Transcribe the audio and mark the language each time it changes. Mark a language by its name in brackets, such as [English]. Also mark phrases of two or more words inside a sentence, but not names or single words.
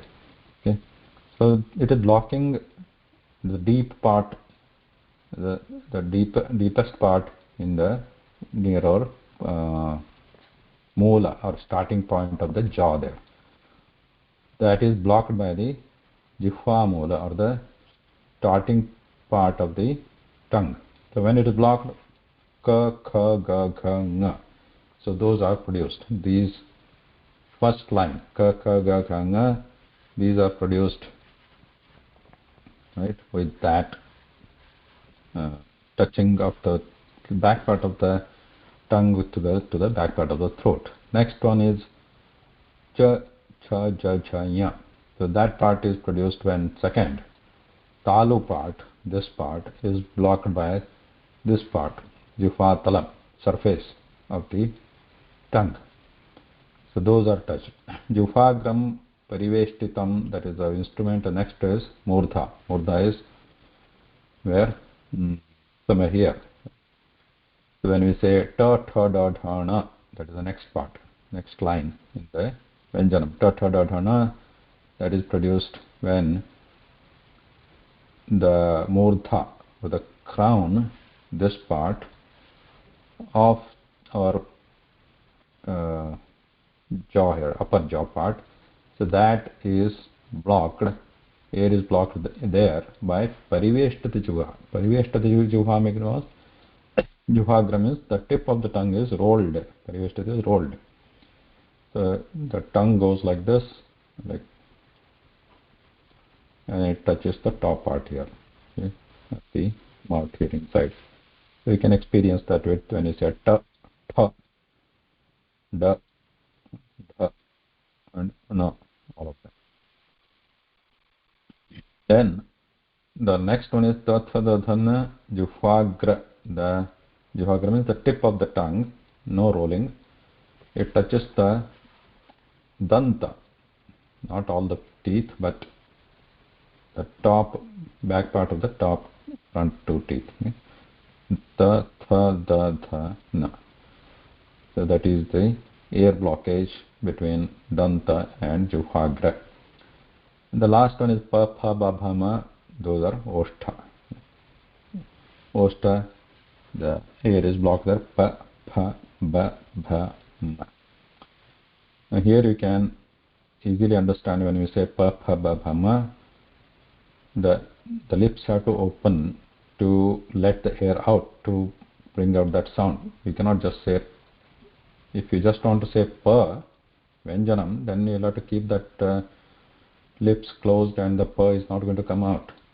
[English] Okay, so it is blocking the deep part, the deepest part in the near our moola or starting point of the jaw there. That is blocked by the [Sanskrit] jihva moola [English] or the starting part of the tongue. So when it is blocked, ka, kha, ga, gha, nga. So those are produced. These first line, ka, kha, ga, gha, nga, these are produced, right, with that touching of the back part of the tongue to the back part of the throat. Next one is cha, cha, ja, cha, nya. So that part is produced when second. Talu part, this part, is blocked by this part, [Sanskrit] jihva talam, [English] surface of the tongue. So those are touched. [Sanskrit] Jihvagram pariveshtitam, that is our instrument. [English] The next is murdha. Murdha is where? Somewhere here. So when we say ta, tha, da, dha, na, that is the next part, next line in the Vyanjanam. Ta, tha, da, dha, na, that is produced when the murdha, or the crown, this part of our jaw here, upper jaw part, so that is blocked, air is blocked there by [Sanskrit] pariveshtati juha. Pariveshtati juha [English] means juhagram means the tip of the tongue is rolled, pariveshtati is rolled. So the tongue goes like this, like, and it touches the top part here, okay, at the mouth here inside. So you can experience that with when you say ta, tha, da, dha, and na, all of that. Then the next one is [Sanskrit] tathadadhana juhvagra. [English] The juhvagra means the tip of the tongue, no rolling. It touches the danta, not all the teeth, but the top, back part of the top front 2 teeth. Tathadadhana. So that is the air blockage between danta and juhvagra. The last one is pa, pha, ba, bha, ma. Those are oshtha. Oshtha, the air is blocked there. Pa, pha, ba, bha, ma. Now here you can easily understand when we say pa, pha, ba, bha, ma. the the lips have to open to let the air out to bring out that sound. You cannot just say, if you just want to say pa, Vyanjanam, then you'll have to keep that lips closed and the pa is not going to come out.